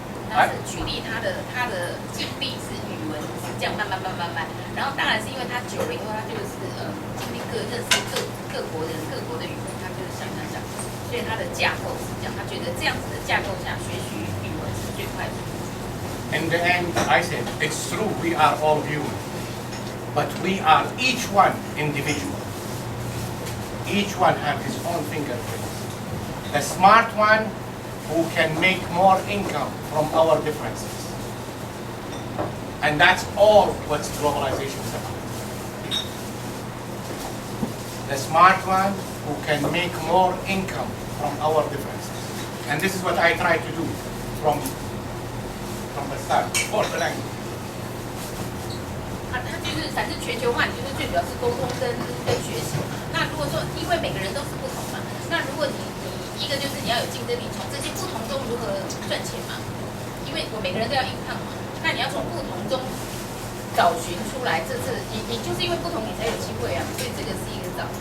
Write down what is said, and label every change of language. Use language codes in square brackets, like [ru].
[zh] 但是举例他的经历是语文是这样慢慢，然后当然是因为他久了以后，他就是经历认识各国人各国的语文，他就是想，所以他的架构是这样，他觉得这样子的架构下学习语文是最快的。 [en] In the end, I said, it's true, we are all human, but we are each one individual. Each one has his own fingerprints. The smart one who can make more income from our differences. And that's all what globalization is about. The smart one who can make more income from our differences. And this is what I try to do from the start, for the language. [zh] 它就是反正全球化，你就是最主要是沟通跟学习。那如果说因为每个人都是不同嘛，那如果你一个就是你要有竞争力，从这些不同中如何赚钱嘛？因为我每个人都要income嘛，那你要从不同中找寻出来，这是你就是因为不同你才有机会啊，所以这个是一个找。